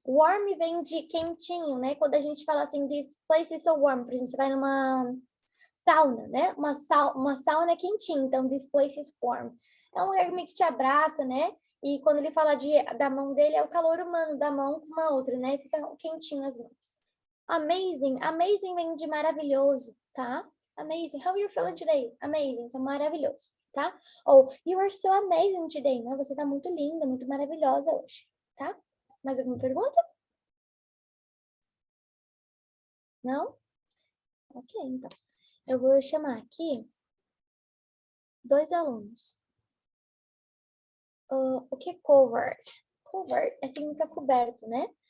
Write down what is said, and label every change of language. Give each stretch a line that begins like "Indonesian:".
Portuguese: Warm vem de quentinho, né? Quando a gente fala assim,
English: this place is so warm,
Portuguese: por exemplo, você vai numa sauna, né? Uma sauna é quentinha, então
English: this place is warm.
Portuguese: É um lugar que te abraça, né? E quando ele fala da mão dele, é o calor humano da mão com uma outra, né? Fica quentinho as mãos. Amazing. Amazing vem de maravilhoso, tá?
English: Amazing. How are you feeling today? Amazing.
Portuguese: Então, maravilhoso, tá? Ou,
English: you are so amazing today, né?
Portuguese: Você tá muito linda, muito maravilhosa hoje, tá? Mais alguma pergunta? Não? Ok, então. Eu vou chamar aqui 2 alunos. O que é covered? Covered significa coberto, né?